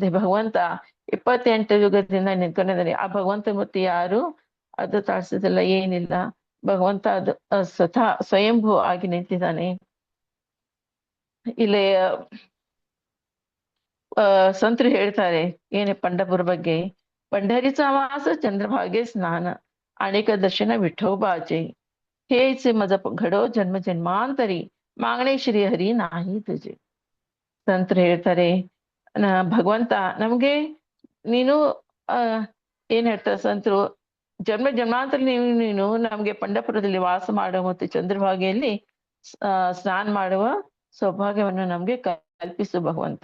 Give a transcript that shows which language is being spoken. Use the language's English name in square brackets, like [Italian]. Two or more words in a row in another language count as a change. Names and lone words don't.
[Kannada] ಭಗವಂತ 28 ಯುಗದಿಂದ ನಿಂತ್ಕೊಂಡಿದ್ದಾನೆ. ಆ ಭಗವಂತ ಮೂರ್ತಿ ಯಾರು ಅದು ತಾಡ್ಸೋದಿಲ್ಲ, ಏನಿಲ್ಲ. ಭಗವಂತ ಅದು ಸ್ವತಃ ಸ್ವಯಂಭೂ ಆಗಿ ನಿಂತಿದ್ದಾನೆ. ಇಲ್ಲಿ ಸಂತರು ಹೇಳ್ತಾರೆ ಏನೇ ಪಂಢರಪುರ ಬಗ್ಗೆ, [Marathi] पंढरीचा वास चंद्रभागे स्नान अनेक दर्शन विठोबाचे हेचे मज घडो जन्म जन्मांतरी मागणे श्री हरि नाही तुजे. [Kannada] ಸಂತರು ಹೇಳ್ತಾರೆ ಭಗವಂತ ನಮ್ಗೆ ನೀನು ಏನ್ ಹೇಳ್ತಾರೆ ಸಂತರು, ಜನ್ಮ ಜನ್ಮಾಂತರ ನೀನು ನಮ್ಗೆ ಪಂಢರಪುರದಲ್ಲಿ ವಾಸ ಮಾಡುವ ಮತ್ತು ಚಂದ್ರಭಾಗೆಯಲ್ಲಿ ಸ್ನಾನ ಮಾಡುವ ಸೌಭಾಗ್ಯವನ್ನು ನಮ್ಗೆ ಕಲ್ಪಿಸು ಭಗವಂತ.